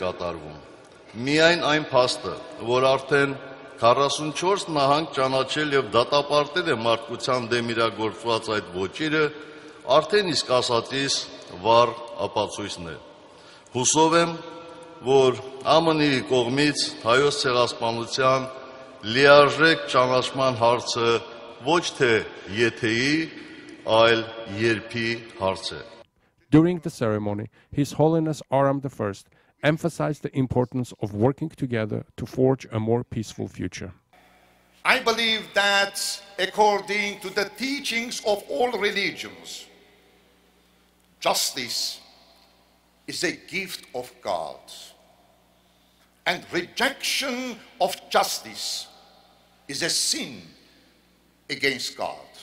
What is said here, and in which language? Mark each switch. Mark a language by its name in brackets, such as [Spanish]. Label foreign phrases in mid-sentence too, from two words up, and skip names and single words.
[Armenian] կատարվում։ Միայն այն փաստը, որ արդեն 44 նահանգ ճանաչել եւ դատապարտել է մարդկության դեմ իրագործված այդ ոճիրը, արդեն իսկ ասածիս վառ ապացույցն է։ Հուսով եմ, որ ԱՄՆ-ի կողմից հայոց ցեղասպանության լիարժեք ճանաչման հարցը ոչ թե եթեի, այլ երբի հարց է։ [English] During the ceremony, His Holiness Aram I emphasized the importance of working together to forge a more peaceful future. I believe that according to the teachings of all religions, justice is a gift of God, and rejection of justice is a sin against God.